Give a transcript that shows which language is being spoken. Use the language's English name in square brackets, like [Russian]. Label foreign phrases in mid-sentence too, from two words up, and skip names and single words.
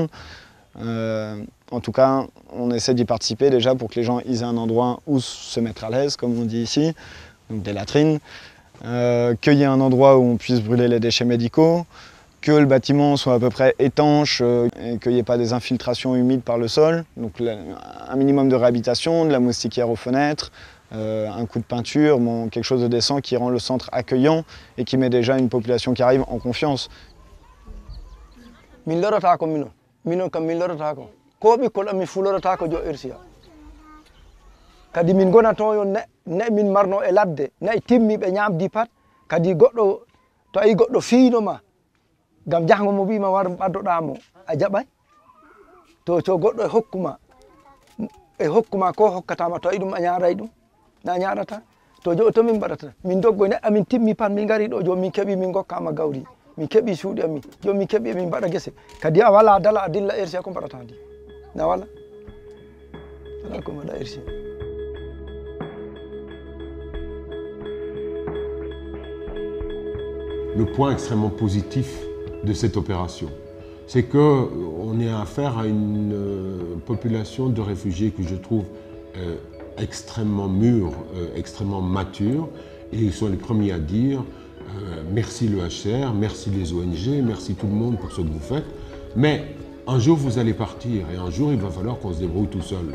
[French] En tout cas, on essaie d'y participer déjà pour que les gens aient un endroit où se mettre à l'aise, comme on dit ici, donc des latrines, qu'il y ait un endroit où on puisse brûler les déchets médicaux, que le bâtiment soit à peu près étanche et qu'il n'y ait pas des infiltrations humides par le sol. Donc un minimum de réhabilitation, de la moustiquaire aux fenêtres, un coup de peinture, bon, quelque chose de décent qui rend le centre accueillant et qui met déjà une population qui arrive en confiance. [Fula] Kadi min gona ton yo ne min marno e ladde nayi timmiɓe ñamdi pat kadi goɗɗo to ayi goɗɗo fiinoma gam jahango mo wima war ɓaddoɗamo a jaɓay to goɗɗo e hokkuma ko hokkatama to ayi ɗum a ñaaray ɗum na ñaɗata to jo to min mbaɗata min doggoy neɗɗo min timmi pat min gari ɗo jo min keeɓi min gokkama gawri min keeɓi suuɗi amin jo min keeɓi min mbaɗa guese kadi a wala dala a dilla RC ko mbaɗata ndi na wala wala ko mbaɗa RC. [French] Le point extrêmement positif de cette opération, c'est qu'on est affaire à une population de réfugiés que je trouve extrêmement mûre, extrêmement mature, et ils sont les premiers à dire merci le HCR, merci les ONG, merci tout le monde pour ce que vous faites, mais un jour vous allez partir et un jour il va falloir qu'on se débrouille tout seul.